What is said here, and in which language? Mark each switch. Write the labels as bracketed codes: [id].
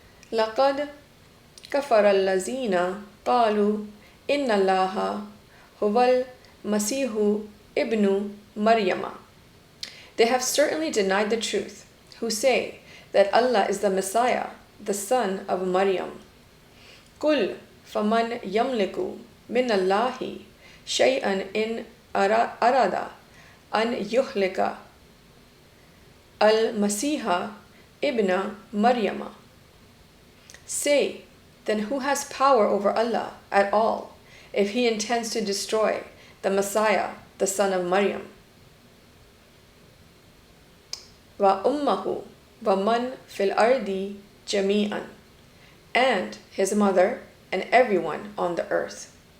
[ar] لَقَدْ كَفَرَ الَّذِينَ قَالُوا إِنَّ اللَّهَ هُوَ الْمَسِيحُ ابْنُ مَرْيَمَ. [en] They have certainly denied the truth, who say that Allah is the Messiah, the son of Maryam. [ar] قُلْ فَمَنْ يَمْلِكُ مِنَ اللَّهِ شَيْئًا إِنْ أَرَادَ أَنْ يُهْلِكَ al-Masiha ibn Maryama. [en] Say, then who has power over Allah at all if He intends to destroy the Messiah, the son of Maryam? [ar] Wa ummahu wa man fil ardi jami'an, [en] and his mother and everyone on the earth.